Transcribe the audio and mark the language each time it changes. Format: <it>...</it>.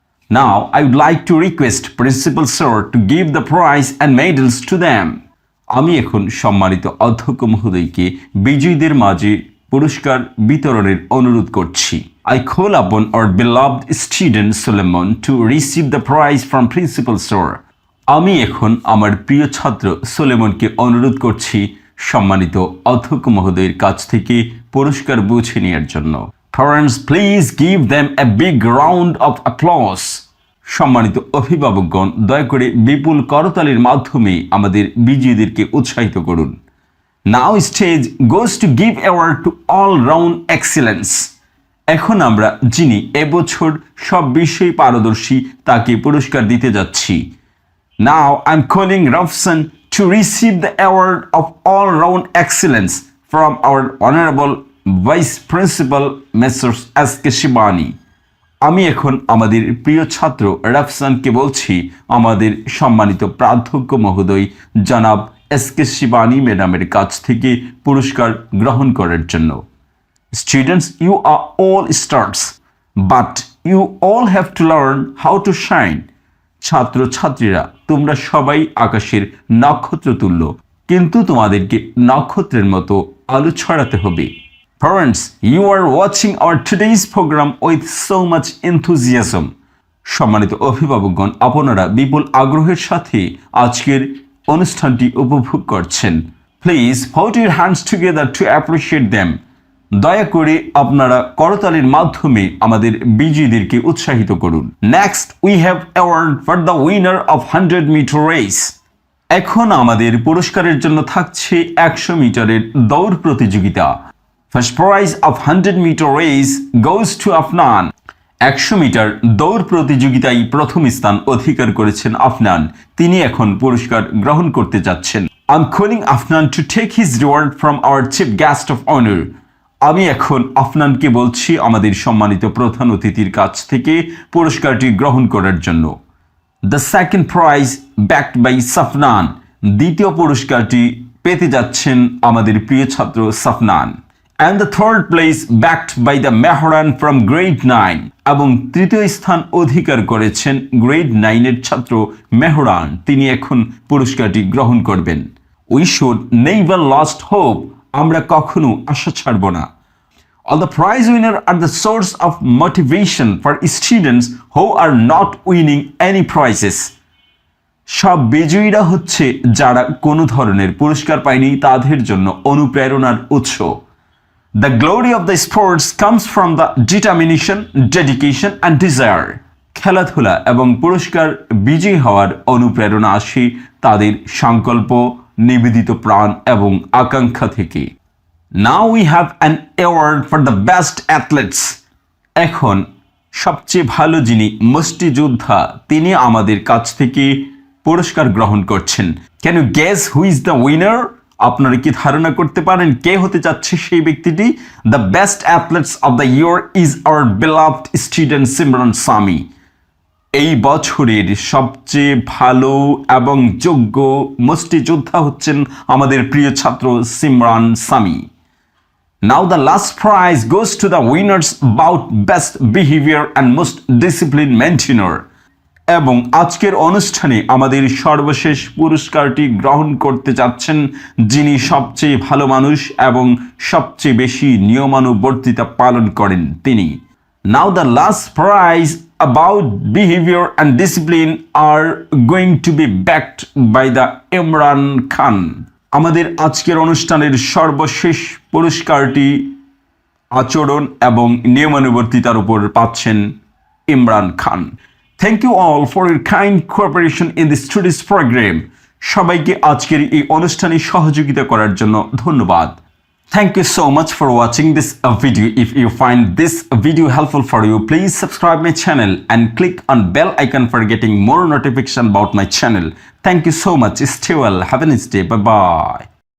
<en>Now, I would like to request Principal Sir to give the prize and medals to them.</en> <bn>আমি এখন সম্মানিত অধ্যক্ষ মহোদয়কে বিজয়ীদের মাঝে পুরস্কার বিতরণের অনুরোধ করছি।</bn> <en>I call upon our beloved student Solomon to receive the prize from Principal Sir.</en> <bn>আমি এখন আমার প্রিয় ছাত্র সোলেমনকে অনুরোধ করছি সম্মানিত অধ্যক্ষ মহোদয়ের কাছ থেকে পুরস্কার বুঝে নেওয়ার জন্য।</bn> <en>Parents, please give them a big round of applause.</en> <bn>সম্মানিত অভিভাবকগণ, দয়া করে বিপুল করতালির মাধ্যমে আমাদের বিজয়ীদেরকে উৎসাহিত করুন।</bn> <en>Now stage goes to give award to all round excellence.</en> <bn>এখন আমরা যিনি এবছর সব বিষয়ে পারদর্শী তাকে পুরস্কার দিতে যাচ্ছি।</bn> <en>Now I'm calling Rafsan to receive the award of all-round excellence from our honorable Vice Principal Messrs. S.K. Shibani.</en> <bn>আমি এখন আমাদের প্রিয় ছাত্র রাফসানকে বলছি আমাদের সম্মানিত প্রাধ্যক্ষ মহোদয় জনাব S.K. Shibani ম্যাডামের কাছ থেকে পুরস্কার গ্রহণ করার জন্য।</bn> <en>Students, you are all stars, but you all have to learn how to shine.</en> <bn>ছাত্রছাত্রীরা, তোমরা সবাই আকাশের নক্ষত্র তুল্য, কিন্তু তোমাদেরকে নক্ষত্রের মতো আলো ছড়াতে হবে।</bn> <en>Parents, you are watching our today's program with so much enthusiasm.</en> <bn>সম্মানিত অভিভাবকগণ, আপনারা বিপুল আগ্রহের সাথে আজকের অনুষ্ঠানটি উপভোগ করছেন।</bn> <en>Please put your hands together to appreciate them.</en> <bn>দয়া করে আপনারা করতালির মাধ্যমে আমাদের বিজয়ীদেরকে উৎসাহিত করুন।</bn> <en>Next, we have award for the winner of 100-meter race.</en> <bn>এখন আমাদের পুরস্কারের জন্য থাকছে 100 মিটারের দৌড় প্রতিযোগিতা।</bn> <en>First prize of 100-meter race goes to Afnan.</en> <bn>100 metre দৌড় প্রতিযোগিতায় প্রথম স্থান অধিকার করেছেন আফনান। তিনি এখন পুরস্কার গ্রহণ করতে যাচ্ছেন।</bn> <en>I'm calling Afnan to take his reward from our chief guest of honor.</en> <bn>আমি এখন আফনানকে বলছি আমাদের সম্মানিত প্রধান অতিথির কাছ থেকে পুরস্কারটি গ্রহণ করার জন্য।</bn> <en>The second prize backed by Safnan.</en> <bn>দ্বিতীয় পুরস্কারটি পেতে যাচ্ছেন আমাদের প্রিয় ছাত্র সাফনান।</bn> <en>And the third place backed by the Mehran from grade 9.</en> <bn>এবং তৃতীয় স্থান অধিকার করেছেন গ্রেড 9-এর ছাত্র মেহরান। তিনি এখন পুরস্কারটি গ্রহণ করবেন।</bn> <en>We should never lost hope.</en> <bn>আমরা কখনো আশা ছাড়ব না।</bn> <en>All the prize winners are the source of motivation for students who are not winning any prizes.</en> <bn>সব বিজয়ীরা হচ্ছে যারা কোনো ধরনের পুরস্কার পায়নি তাদের জন্য অনুপ্রেরণার উৎস।</bn> <en>The glory of the sports comes from the determination, dedication and desire.</en> <bn>খেলাধুলা এবং পুরস্কার বিজয়ী হওয়ার অনুপ্রেরণা আসে তাদের সংকল্প, নিবেদিত প্রাণ এবং আকাঙ্ক্ষা থেকে।</bn> <en>Now we have an award for the best athletes.</en> <bn>এখন সবচেয়ে ভালো যিনি মুষ্টিযোদ্ধা তিনি আমাদের কাছ থেকে পুরস্কার গ্রহণ করছেন।</bn> <en>Can you guess who is the winner</en> <bn>আপনারা কি ধারণা করতে পারেন কে হতে যাচ্ছে সেই ব্যক্তিটি?</bn> <en>The best athletes of the year is our beloved student Simran Sami.</en> <bn>এই বছরের সবচেয়ে ভালো এবং যোগ্য মুষ্টিযোদ্ধা হচ্ছেন আমাদের প্রিয় ছাত্র Simran Sami.</bn> <en>Now the last prize goes to the winners about best behavior and most discipline maintainer.</en> <bn>এবং আজকের অনুষ্ঠানে আমাদের সর্বশেষ পুরস্কারটি গ্রহণ করতে যাচ্ছেন যিনি সবচেয়ে ভালো মানুষ এবং সবচেয়ে বেশি নিয়মানুবর্তিতা পালন করেন তিনি।</bn> <en>Now the last prize about behavior and discipline are going to be backed by the Imran Khan.</en> <bn>আমাদের আজকের অনুষ্ঠানের সর্বশেষ পুরস্কারটি আচরণ এবং নিয়মানুবর্তিতার উপর পাচ্ছেন Imran Khan.</bn> <en>Thank you all for your kind cooperation in this studios program.</en> <bn>সবাইকে আজকের এই অনুষ্ঠানে সহযোগিতা করার জন্য ধন্যবাদ।</bn> <en>Thank you so much for watching this video. If you find this video helpful for you, please subscribe my channel and click on bell icon for getting more notification about my channel. Thank you so much. Stay well. Have a nice day. Bye bye.</en>